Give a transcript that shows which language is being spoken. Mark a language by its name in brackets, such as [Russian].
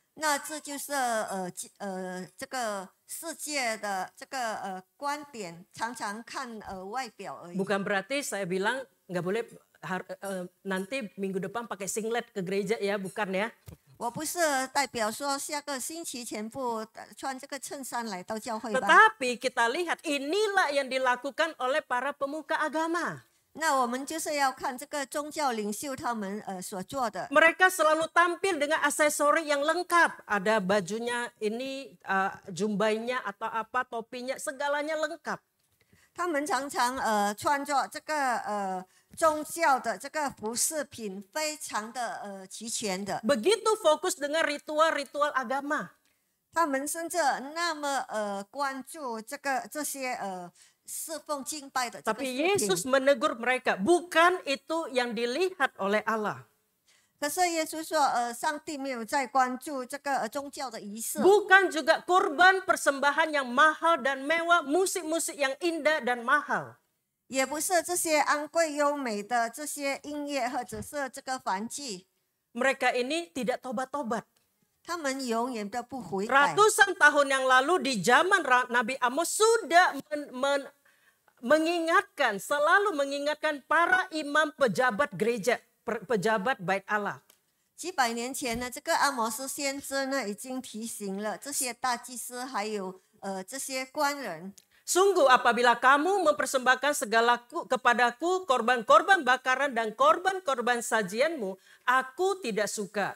[Chinese] 那这就是这个世界的这个观点，常常看外表而已。 [Indonesian] Bukan berarti saya bilang nggak boleh nanti minggu depan pakai singlet ke gereja ya, bukan ya. [Chinese] 我不是代表说下个星期全部穿这个衬衫来到教会吧。 [Indonesian] Tetapi kita lihat inilah yang dilakukan oleh para pemuka agama. [Chinese] 那我们就是要看这个宗教领袖他们所做的。 [Indonesian] Mereka selalu tampil dengan aksesori yang lengkap. Ada bajunya ini, jumbainya atau apa, topinya, segalanya lengkap. [Chinese] 他们常常穿着这个宗教的这个服饰品，非常的齐全的。 [Indonesian] Begitu fokus dengan ritual-ritual agama. [Chinese] 他们甚至那么关注这些侍奉敬拜的这个 [Indonesian] Tapi [Chinese] 饰 [Indonesian] Yesus [Chinese] 品。 [Indonesian] menegur mereka, bukan itu yang dilihat oleh Allah. [Chinese] 可是耶稣说，上帝没有在关注这个宗教的仪式， [Indonesian] Bukan juga korban persembahan yang mahal dan mewah, musik-musik yang indah dan mahal. [Chinese] 也不是这些昂贵优美的这些音乐或者是这个凡具， [Indonesian] Mereka ini tidak tobat-tobat. [Chinese] 他们永远都不悔改。 [Indonesian] Ratusan tahun yang lalu di zaman Nabi Amos sudah mengingatkan, selalu mengingatkan para imam pejabat gereja, pejabat bait Allah. [Chinese] 几百年前呢，这个阿摩斯先知呢已经提醒了这些大祭司还有这些官人， [Indonesian] Sungguh apabila kamu mempersembahkan segalaku kepadaku korban-korban bakaran dan korban-korban sajianmu, aku tidak suka.